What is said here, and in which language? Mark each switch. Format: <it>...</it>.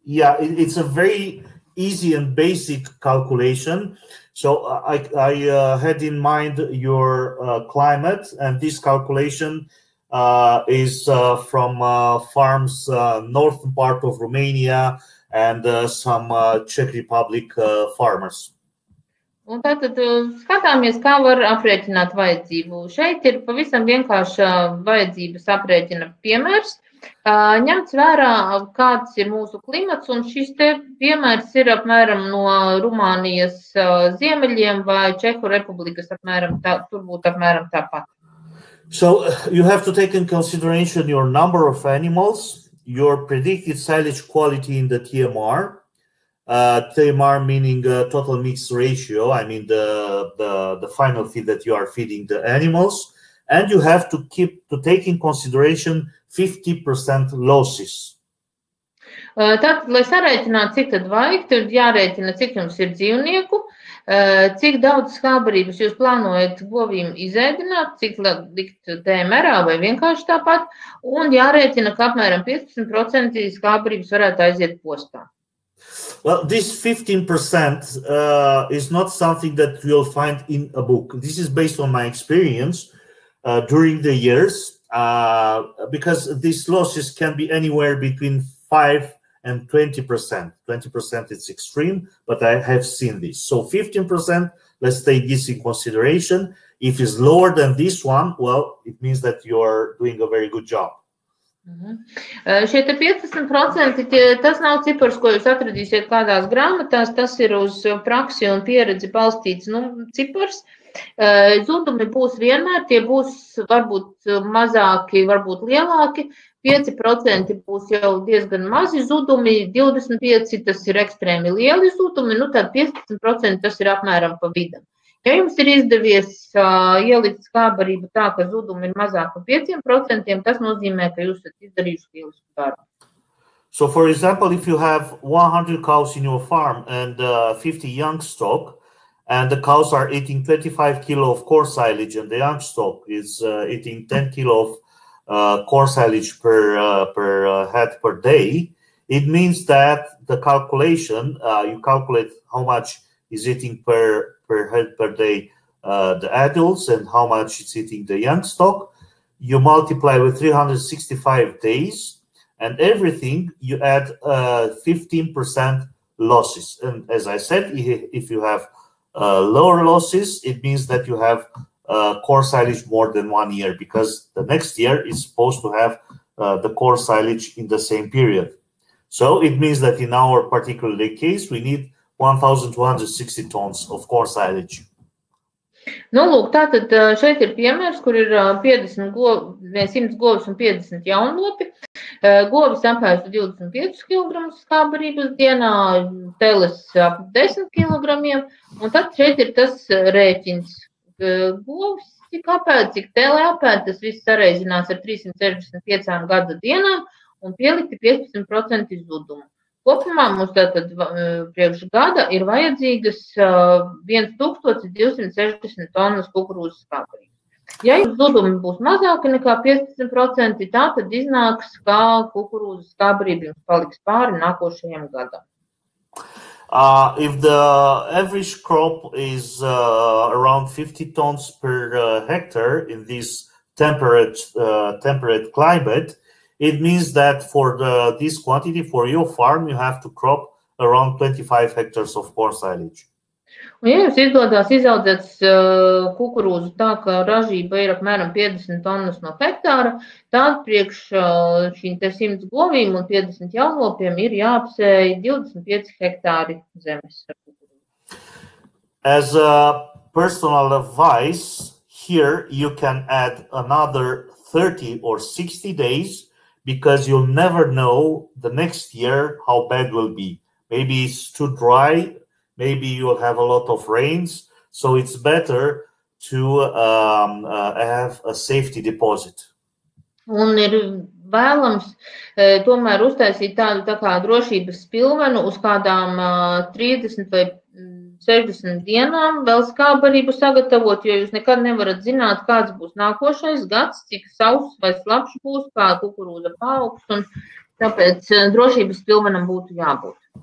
<en>Yeah, it's a very easy and basic calculation. So I had in mind your climate, and this calculation is from farms northern part of Romania and some Czech Republic farmers.</en> <lv>Un tātad skatāmies, kā var aprēķināt vajadzību. Šeit ir pavisam vienkārša vajadzības aprēķina piemērs. Ņemts vērā, kāds ir mūsu klimats, un šis te piemērs ir apmēram no Rumānijas ziemeļiem vai Čehu Republikas apmēram, tur būtu apmēram tāpat.</lv> <en>So you have to take in consideration your number of animals, your predicted silage quality in the TMR. TMR meaning total mix ratio, I mean the final feed that you are feeding the animals, and you have to take in consideration 50% losses.</en> <lv>Tātad, lai sarēķinātu, cik tad vajag, tad jārēķina, cik jums ir dzīvnieku, cik daudz skābbarības jūs plānojat govīm izēdināt, cik likt TMR vai vienkārši tāpat, un jārēķina, ka apmēram 15% skābbarības varētu aiziet postā.</lv> <en>Well, this 15% is not something that you'll find in a book. This is based on my experience during the years, because these losses can be anywhere between 5 and 20%. 20% is extreme, but I have seen this. So 15%, let's take this in consideration. If it's lower than this one, well, it means that you're doing a very good job.</en> <lv>Šie 15% tas nav cipars, ko jūs atradīsiet kādās grāmatās, tas ir uz praksi un pieredzi balstīts cipars. Zudumi būs vienmēr, tie būs varbūt mazāki, varbūt lielāki, 5% būs jau diezgan mazi zudumi, 25% tas ir ekstrēmi lieli zudumi, tad 15% tas ir apmēram pa vidam. Ja jums ir izdevies ielikt skābbarību tā, ka zudumi ir mazāk par 5%, tas nozīmē, ka jūs esat izdarījuši lielisku darbu.</lv> <en>So, for example, if you have 100 cows in your farm and 50 young stock, and the cows are eating 25 kilo of coarse silage, and the young stock is eating 10 kilo of coarse silage per head per day, it means that the calculation, you calculate how much is eating per head per day the adults and how much it's eating the young stock. You multiply with 365 days, and everything you add 15% losses. And as I said, if you have lower losses, it means that you have coarse silage more than 1 year, because the next year is supposed to have the coarse silage in the same period. So it means that in our particular case, we need 1,260 tons of coarse silage.</en> <lv>Lūk, tātad šeit ir piemērs, kur ir 100 govis un 50 jaunlopi. Govis apēstu 25 kg skābbarības dienā, teles ap 10 kg, un tad šeit ir tas rēķins. Govis, cik apēd, cik tele apēd, tas viss sareizināts ar 365 gada dienām un pielikti 15% zudumu. Kopumā mums tātad priekš gada ir vajadzīgas 1260 tonnas kukurūzas skābbarības. Ja jums zudumi būs mazāki nekā 15%, tā tad iznāks, ka kukurūzas skābbarība jums paliks pāri nākošajam gadam.</lv> <en>If the average crop is around 50 tons per hectare in this temperate climate, it means that for this quantity for your farm, you have to crop around 25 hectares of corn silage.</en> <lv>Un, ja jums izdodas izaudzēt kukurūzu tā, ka ražība ir apmēram 50 tonnas no hektāra, tad priekš šīm te 100 govīm un 50 jaunlopiem ir jāapsēj 25 hektāri zemes.</lv> <en>As a personal advice, here you can add another 30 or 60 days because you'll never know the next year how bad it will be. Maybe it's too dry. Maybe you'll have a lot of rains, so it's better to have a safety deposit.</en> <lv>Un ir vēlams tomēr uztaisīt tādu tā kā drošības pilvenu uz kādām 30 vai 60 dienām vēl skābbarību sagatavot, jo jūs nekad nevarat zināt, kāds būs nākošais gads, cik sauss vai slapšs būs, kā kukurūza paaugs, un tāpēc drošības pilvenam būtu jābūt.</lv>